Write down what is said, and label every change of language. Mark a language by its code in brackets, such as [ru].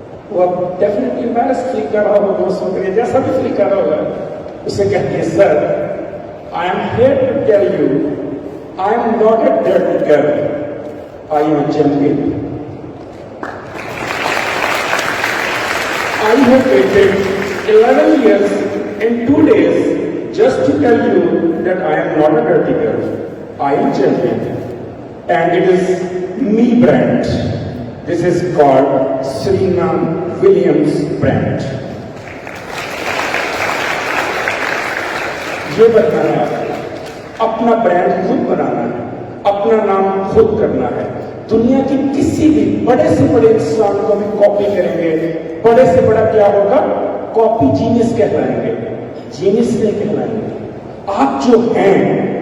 [ur] وہ اب ڈیفینیٹلی ایمبیرس فیل کر رہا ہوگا، دوستوں کے لیے جیسا بھی فیل کر رہا ہوگا، اسے کہتی ہے [en] Sir I am here to tell you I am not a dirty girl, I am a champion, I have waited 11 years and 2 days just to tell you that I am not a dirty girl. I am champion. And it is me brand. This is called Serena Williams brand. [ur] یہ بتانا ہے اپنا brand خود بنانا ہے، اپنا نام خود کرنا ہے، دنیا کی کسی بھی بڑے سے بڑے انسان کو بھی کاپی کریں گے، بڑے سے بڑا کیا ہوگا، کاپی جینیس کہلائیں گے، جینیس نہیں کہلائیں گے۔ آپ جو ہیں